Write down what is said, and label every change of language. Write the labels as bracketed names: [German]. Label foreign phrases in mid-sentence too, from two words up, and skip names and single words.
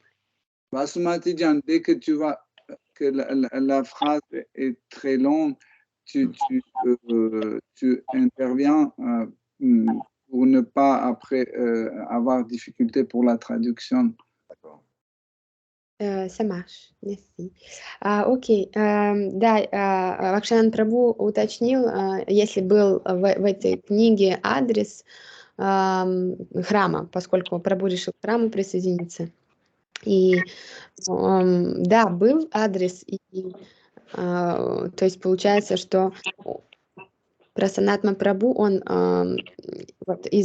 [French] Basmati Jan, dès que tu vois que la phrase est très longue, tu interviens pour ne pas après avoir difficulté pour la traduction. D'accord. Ça marche, merci. [Russian] Окей, да, Вакшанан Прабху уточнил, если был в этой книге адрес храма, поскольку Прабху решил к храму присоединиться. И да, был адрес, и то есть получается, что Прасанатма Прабху, он вот из